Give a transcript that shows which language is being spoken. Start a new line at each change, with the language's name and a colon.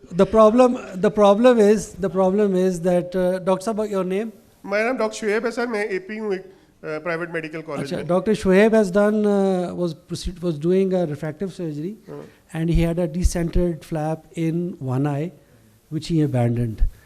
English: The problem is that
Urdu: doctor صاحب
English: your name?
Urdu: میرا نام ڈاکٹر شعیب ہے سر, میں اے پی ہوں ایک پرائیویٹ میڈیکل کالج میں.
English: Doctor Shoaib has done was doing a refractive surgery and he had a decentered flap in one eye which he abandoned.